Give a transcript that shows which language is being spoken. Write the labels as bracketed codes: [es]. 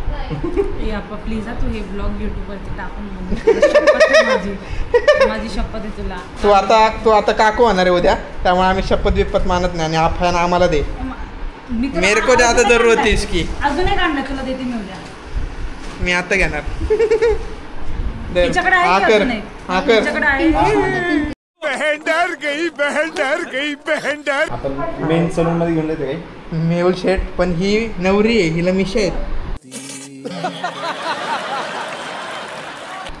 [mr] Please तू हे blog युट्यूबवरती टाकून माझी शपथ आहे तुला. तू आता काकू होणार आहे उद्या. त्यामुळे आम्ही शपथ विपत मानत नाही. आणि आपण आम्हाला दे. [hi] मेरे को ज्यादा जरूरत है इसकी. [mr] अजून एक आणलं तुला देते मी उद्या. मी आता घेणार. तिच्याकडे आहे की अजून एक? तिच्याकडे आहे. [hi] बहन डर. [mr] आपण मेन सलून मध्ये घेऊन जायचं काय? मेहुल शेट पण ही नवरी आहे. हिला मिशा आहेत.